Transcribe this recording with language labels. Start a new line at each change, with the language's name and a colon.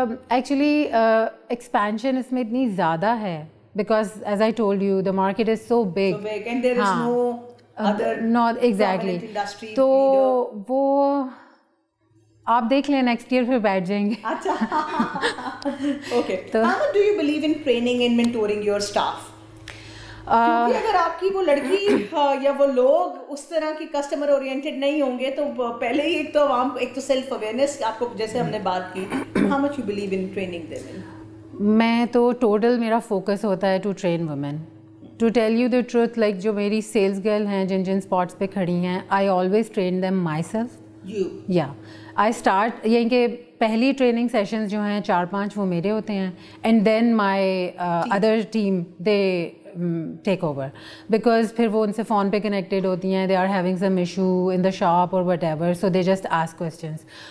English: actually expansion
Urdu: اس میں اتنی زیادہ ہے
English: because as I told you the market is so big and there is no other not exactly industry
Urdu: تو وہ آپ دیکھ لیں نیکسٹ ایئر پھر بیٹھ جائیں گے. اچھا okay.
English: How much do you believe in training and mentoring your staff?
Urdu: کیونکہ اگر آپ کی وہ لڑکی یا وہ لوگ اس طرح کی کسٹمر اورینٹیڈ نہیں ہوں گے تو پہلے ہی ایک تو عوام ایک تو سیلف اویئرنیس آپ کو جیسے ہم نے بات کی.
English: How much you believe in training them?
Urdu: میں تو ٹوٹل میرا فوکس ہوتا ہے
English: To train women. To tell you the truth,
Urdu: like جو میری سیلس گرل ہیں جن جن اسپاٹس پہ کھڑی ہیں,
English: I always train them myself.
Urdu: یا آئی اسٹارٹ یعنی کہ پہلی ٹریننگ سیشنز جو ہیں 4-5 وہ میرے ہوتے ہیں,
English: and then my other team they take over, because
Urdu: پھر وہ ان سے فون پہ کنیکٹیڈ ہوتی ہیں,
English: They are having some issue in the shop اور whatever, so they just ask questions.